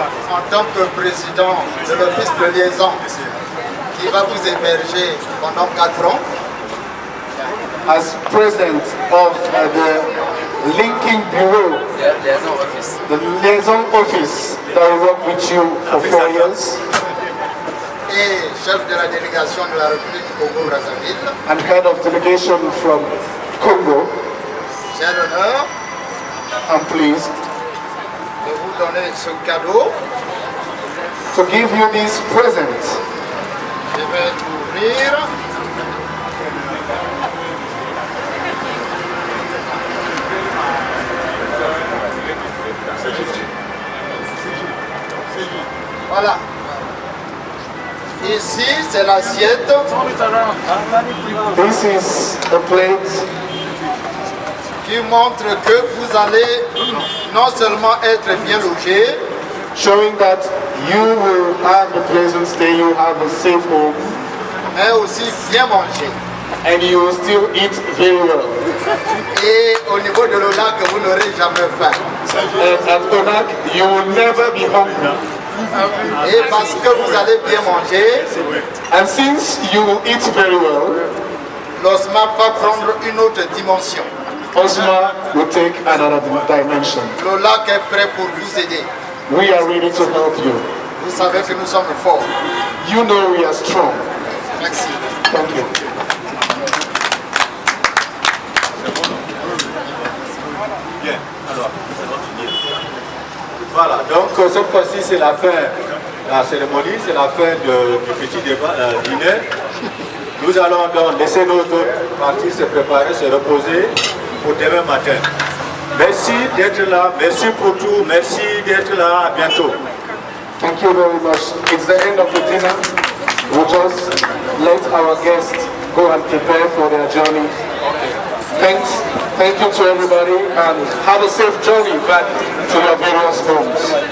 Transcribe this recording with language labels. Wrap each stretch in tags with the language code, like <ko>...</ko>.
<fr>En tant que président de l'office de liaison qui va vous émerger pendant 4 ans,</fr> <en>as president of the linking bureau, the liaison office that will work with you for 4 years,</en> <fr>et chef de la délégation de la République du Congo-Brazzaville,</fr> <en>and head of delegation from Congo,</en> <fr>j'ai l'honneur,</fr> <en>I'm pleased</en> <fr>de vous donner ce cadeau.</fr> <en>to give you this present.</en> <fr>Je vais ouvrir. Voilà. Ici, c'est l'assiette.</fr> <en>This is a plate</en> <fr>qui montre que vous allez non seulement être bien logé,</fr> <en>showing that you will have a pleasant stay, you have a safe home,</en> <fr>mais aussi bien manger.</fr> <en>and you will still eat very well.</en> <fr>Et au niveau de l'ONAC, vous n'aurez jamais faim.</fr> <en>And at ONAC, you will never be hungry.</en> <fr>Et parce que vous allez bien manger,</fr> <en>and since you will eat very well,</en> <fr>l'OSMA va prendre une autre dimension.</fr> <en>OSMA will take another dimension.</en> <fr>L'ONAC est prêt pour vous aider.</fr> <en>We are ready to help you.</en> <fr>Vous savez que nous sommes forts.</fr> <en>You know we are strong.</en> <fr>Merci.</fr> <en>Thank you.</en> <fr>Bien, alors, voilà, donc cette fois-ci c'est la fin de la cérémonie, c'est la fin du petit débat, dîner. Nous allons donc laisser nos autres parties se préparer, se reposer pour demain matin. Merci d'être là, merci pour tout, merci d'être là, à bientôt.</fr> <en>Thank you very much. It's the end of the dinner. We'll just let our guests go and prepare for their journey. Thank you to everybody and have a safe journey back to your various homes.</en>